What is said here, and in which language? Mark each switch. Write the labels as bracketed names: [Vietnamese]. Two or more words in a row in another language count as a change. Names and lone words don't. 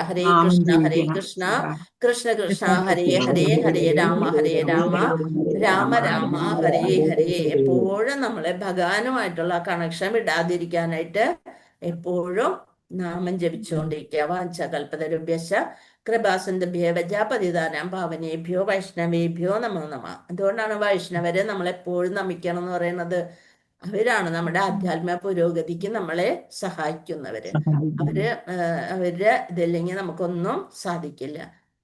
[Sanskrit] ഹരേ കൃഷ്ണ ഹരേ കൃഷ്ണ കൃഷ്ണ കൃഷ്ണ ഹരേ ഹരേ, ഹരേ രാമ രാമ രാമ ഹരേ ഹരേ. [Malayalam] എപ്പോഴും നമ്മളെ ഭഗവാനുമായിട്ടുള്ള കണക്ഷൻ വിടാതിരിക്കാനായിട്ട് എപ്പോഴും നാമം ജപിച്ചുകൊണ്ടിരിക്കുക. [Sanskrit] വാഞ്ചകൽപതരുഭ്യശ്ച കൃപാസിന്ധുഭ്യോ പതിതാനാം പാവനേഭ്യോ വൈഷ്ണവേഭ്യോ നമോ നമഃ. [Malayalam] അതുകൊണ്ടാണ് വൈഷ്ണവരെ നമ്മളെപ്പോഴും നമിക്കണം എന്ന് പറയുന്നത്. അവരാണ് നമ്മുടെ ആധ്യാത്മിക പുരോഗതിക്ക് നമ്മളെ സഹായിക്കുന്നവര്. അവരുടെ ഇതില്ലെങ്കിൽ നമുക്കൊന്നും സാധിക്കില്ല.